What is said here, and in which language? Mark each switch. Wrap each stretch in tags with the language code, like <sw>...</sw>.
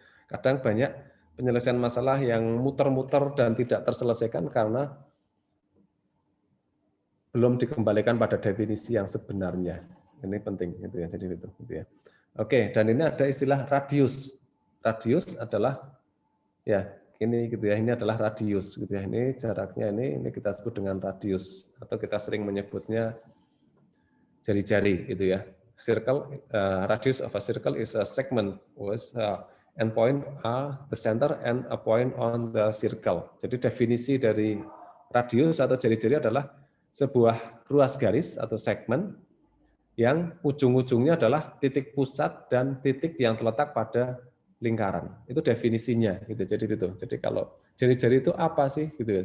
<id>Kadang banyak penyelesaian masalah yang muter-muter dan tidak terselesaikan karena belum dikembalikan pada definisi yang sebenarnya. Ini penting gitu ya. Jadi itu gitu ya. Oke, dan ini ada istilah radius. Radius adalah ya ini gitu ya, ini adalah radius gitu ya. Ini jaraknya ini kita sebut dengan radius atau kita sering menyebutnya jari-jari gitu ya.</id> <en>Circle, radius of a circle is a segment with endpoint are the center and a point on the circle.</en> <id>Jadi definisi dari radius atau jari-jari adalah sebuah ruas garis atau segmen yang ujung-ujungnya adalah titik pusat dan titik yang terletak pada lingkaran. Itu definisinya gitu. Jadi kalau jari-jari itu apa sih gitu ya.</id>